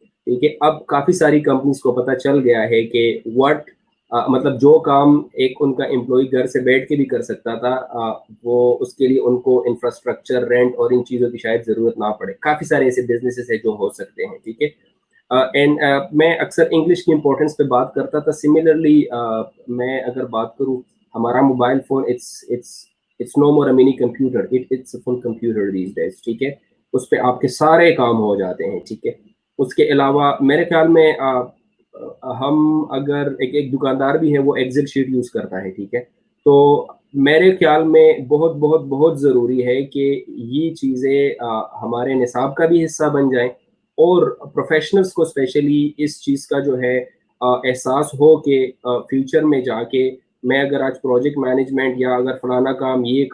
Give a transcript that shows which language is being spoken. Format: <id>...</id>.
<ur>ٹھیک ہے, اب کافی ساری کمپنیز کو پتہ چل گیا ہے کہ مطلب جو کام ایک ان کا امپلائی گھر سے بیٹھ کے بھی کر سکتا تھا, وہ اس کے لیے ان کو انفراسٹرکچر, رینٹ اور ان چیزوں کی شاید ضرورت نہ پڑے. کافی سارے ایسے بزنسز ہیں جو ہو سکتے ہیں, ٹھیک ہے. اینڈ میں اکثر انگلش کی امپورٹنس پہ بات کرتا تھا. سملرلی میں اگر بات کروں, ہمارا mobile phone</ur> <en>it's no more a mini computer, it's a full computer these days, ٹھیک ہے.</en> <ur>اس پہ آپ کے سارے کام ہو جاتے ہیں, ٹھیک ہے. اس کے علاوہ میرے خیال میں ہم اگر ایک دکاندار بھی ہے وہ ایکسل شیٹ یوز کرتا ہے, ٹھیک ہے. تو میرے خیال میں بہت بہت بہت ضروری ہے کہ یہ چیزیں ہمارے نصاب کا بھی حصہ بن جائیں, اور پروفیشنلز کو اسپیشلی اس چیز کا جو ہے احساس ہو کہ فیوچر میں جا کے میں اگر آج پروجیکٹ مینجمنٹ یا اگر فلانا کام</ur>